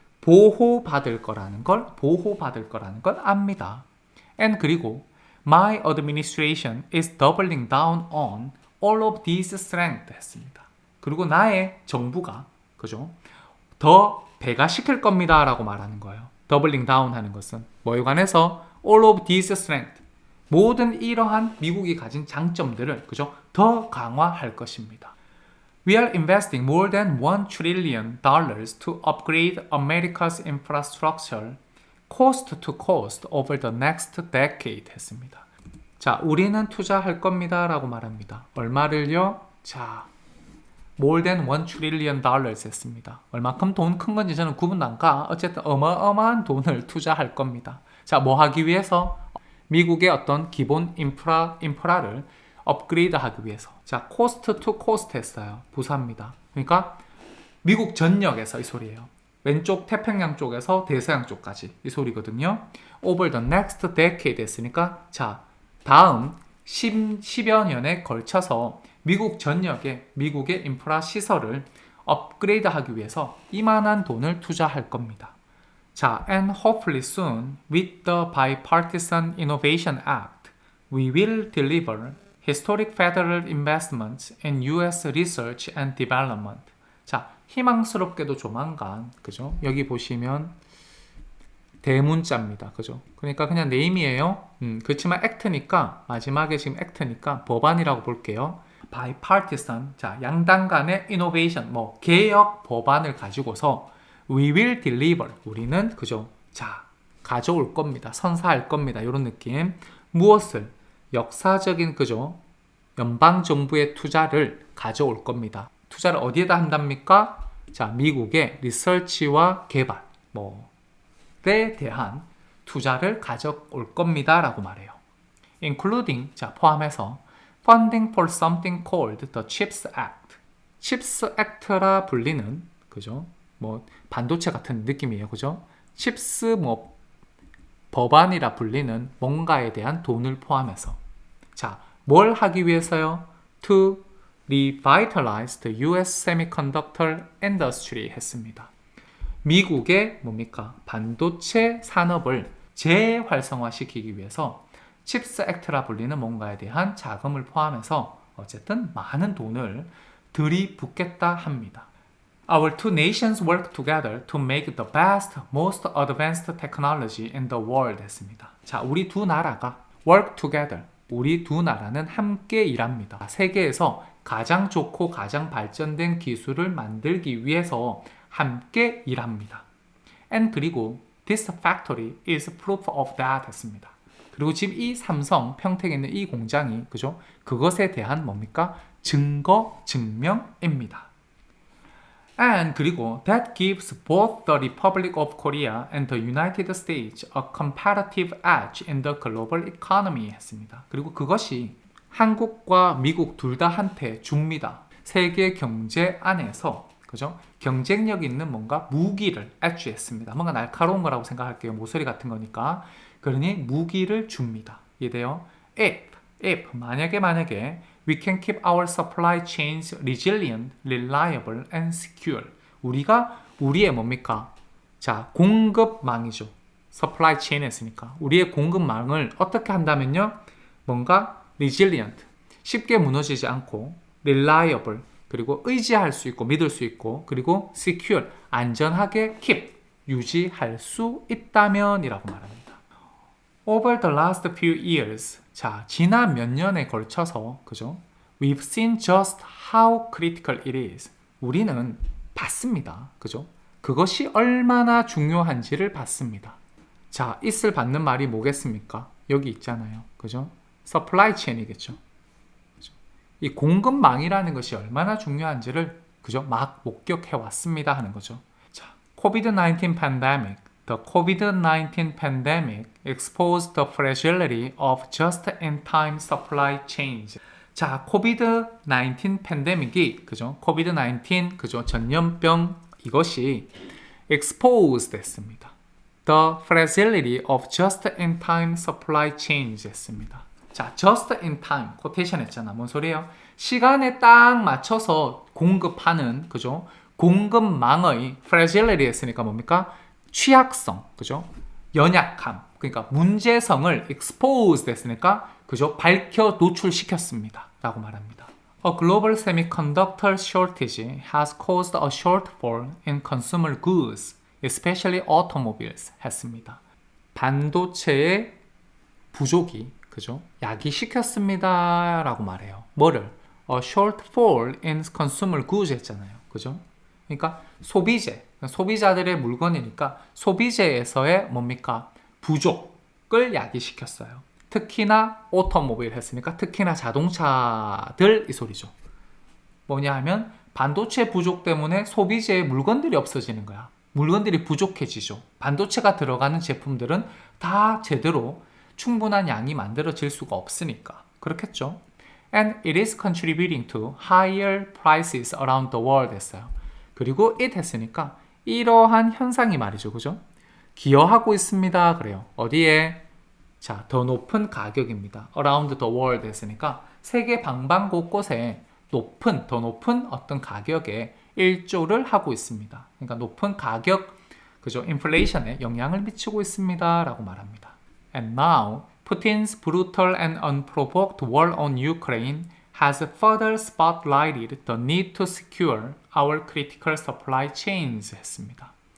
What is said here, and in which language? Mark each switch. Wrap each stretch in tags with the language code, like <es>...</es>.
<ko>보호받을 거라는 걸 압니다.</ko> <en>And</en> <ko>그리고</ko> <en>My administration is doubling down on all of these strengths</en> <ko>했습니다. 그리고 나의 정부가 그죠? 더 배가시킬 겁니다 라고 말하는 거예요.</ko> <en>doubling down</en> <ko>하는 것은 뭐에 관해서</ko> <en>all of these strengths</en> <ko>모든 이러한 미국이 가진 장점들을 그죠? 더 강화할 것입니다.</ko> <en>We are investing more than $1 trillion to upgrade America's infrastructure coast to coast over the next decade</en> <ko>했습니다. 자, 우리는 투자할 겁니다 라고 말합니다. 얼마를요? 자,</ko> <en>more than $1 trillion</en> <ko>했습니다. 얼마큼 돈 큰 건지 저는 구분도 안 가. 어쨌든 어마어마한 돈을 투자할 겁니다. 자, 뭐 하기 위해서? 미국의 어떤 기본 인프라를 업그레이드 하기 위해서. 자,</ko> <en>코스트 투 코스트</en> <ko>했어요. 부사입니다. 그러니까 미국 전역에서 이 소리예요. 왼쪽 태평양 쪽에서 대서양 쪽까지 이 소리거든요.</ko> <en>Over the next decade</en> <ko>했으니까 자, 다음 10여 년에 걸쳐서 미국 전역에 미국의 인프라 시설을 업그레이드 하기 위해서 이만한 돈을 투자할 겁니다. 자,</ko> <en>and hopefully soon with the Bipartisan Innovation Act, we will deliver historic federal investments in U.S. research and development.</en> <ko>자, 희망스럽게도 조만간, 그죠? 여기 보시면 대문자입니다. 그죠? 그러니까 그냥 네임이에요. 그렇지만 액트니까, 마지막에 지금 액트니까 법안이라고 볼게요. Bipartisan, 자, 양당 간의 innovation, 뭐, 개혁 법안을 가지고서</ko> <en>we will deliver,</en> <ko>우리는, 그죠? 자, 가져올 겁니다. 선사할 겁니다. 이런 느낌. 무엇을? 역사적인 그죠? 연방정부의 투자를 가져올 겁니다. 투자를 어디에다 한답니까? 자, 미국의 리서치와 개발, 뭐에 대한 투자를 가져올 겁니다. 라고 말해요.</ko> <en>including,</en> <ko>자, 포함해서</ko> <en>funding for something called the CHIPS Act.</en> <ko>CHIPS Act라 불리는, 그죠? 뭐, 반도체 같은 느낌이에요. 그죠? CHIPS 뭐, 법안이라 불리는 뭔가에 대한 돈을 포함해서. 자, 뭘 하기 위해서요?</ko> <en>To revitalize the US semiconductor industry</en> <ko>했습니다. 미국의 뭡니까? 반도체 산업을 재활성화시키기 위해서 칩스 액트라 불리는 뭔가에 대한 자금을 포함해서 어쨌든 많은 돈을 들이붓겠다 합니다.</ko> <en>Our two nations work together to make the best, most advanced technology in the world</en> <ko>했습니다. 자, 우리 두 나라가</ko> <en>work together,</en> <ko>우리 두 나라는 함께 일합니다. 세계에서 가장 좋고 가장 발전된 기술을 만들기 위해서 함께 일합니다.</ko> <en>And</en> <ko>그리고</ko> <en>this factory is proof of that</en> <ko>했습니다. 그리고 지금 이 삼성 평택에 있는 이 공장이 그죠? 그것에 대한 뭡니까? 증명입니다.</ko> <en>And</en> <ko>그리고</ko> <en>that gives both the Republic of Korea and the United States a comparative edge in the global economy</en> <ko>했습니다. 그리고 그것이 한국과 미국 둘 다 한테 줍니다. 세계 경제 안에서 그죠? 경쟁력 있는 뭔가 무기를 edge했습니다. 뭔가 날카로운 거라고 생각할게요. 모서리 같은 거니까. 그러니 무기를 줍니다. 이해돼요?</ko> <en>If</en> <ko>만약에</ko> <en>we can keep our supply chains resilient, reliable, and secure.</en> <ko>우리가 우리의 뭡니까? 자, 공급망이죠.</ko> <en>supply chain</en> <ko>했으니까. 우리의 공급망을 어떻게 한다면요? 뭔가 resilient, 쉽게 무너지지 않고 reliable, 그리고 의지할 수 있고 믿을 수 있고 그리고 secure, 안전하게 keep, 유지할 수 있다면 이라고 말합니다.</ko> <en>Over the last few years,</en> <ko>자, 지난 몇 년에 걸쳐서, 그죠?</ko> <en>We've seen just how critical it is.</en> <ko>우리는 봤습니다. 그죠? 그것이 얼마나 중요한지를 봤습니다. 자, it을 받는 말이 뭐겠습니까? 여기 있잖아요. 그죠? supply chain이겠죠. 그죠? 이 공급망이라는 것이 얼마나 중요한지를, 그죠? 막 목격해 왔습니다. 하는 거죠. 자, COVID-19 pandemic.</ko> <en>The COVID-19 pandemic exposed the fragility of just-in-time supply chains.</en> <ko>자, COVID-19 팬데믹이, 그죠? COVID-19, 그죠? 전염병 이것이 exposed 했습니다.</ko> <en>The fragility of just-in-time supply chains 했습니다.</en> <ko>자, just-in-time, 코테이션 했잖아. 뭔 소리예요? 시간에 딱 맞춰서 공급하는, 그죠? 공급망의 fragility 했으니까 뭡니까? 취약성, 그죠? 연약함, 그러니까 문제성을 expose 됐으니까, 그죠? 밝혀 노출시켰습니다. 라고 말합니다.</ko> <en>A global semiconductor shortage has caused a shortfall in consumer goods, especially automobiles.</en> <ko>했습니다. 반도체의 부족이, 그죠? 야기시켰습니다. 라고 말해요. 뭐를?</ko> <en>A shortfall in consumer goods</en> <ko>했잖아요. 그죠? 그러니까 소비자들의 물건이니까 소비재에서의 뭡니까? 부족을 야기시켰어요. 특히나 오토모빌 했으니까 특히나 자동차들 이 소리죠. 뭐냐 하면 반도체 부족 때문에 소비재의 물건들이 없어지는 거야. 물건들이 부족해지죠. 반도체가 들어가는 제품들은 다 제대로 충분한 양이 만들어질 수가 없으니까. 그렇겠죠?</ko> <en>And it is contributing to higher prices around the world</en> <ko>했어요. 그리고 it 했으니까 이러한 현상이 말이죠. 그죠? 기여하고 있습니다. 그래요. 어디에? 자, 더 높은 가격입니다.</ko> <en>around the world</en> <ko>했으니까 세계 방방곳곳에 더 높은 어떤 가격에 일조를 하고 있습니다. 그러니까 높은 가격, 그죠? 인플레이션에 영향을 미치고 있습니다. 라고 말합니다.</ko> <en>And now, Putin's brutal and unprovoked war on Ukraine has further spotlighted the need to secure our critical supply chains</en> <ko>했습니다.</ko>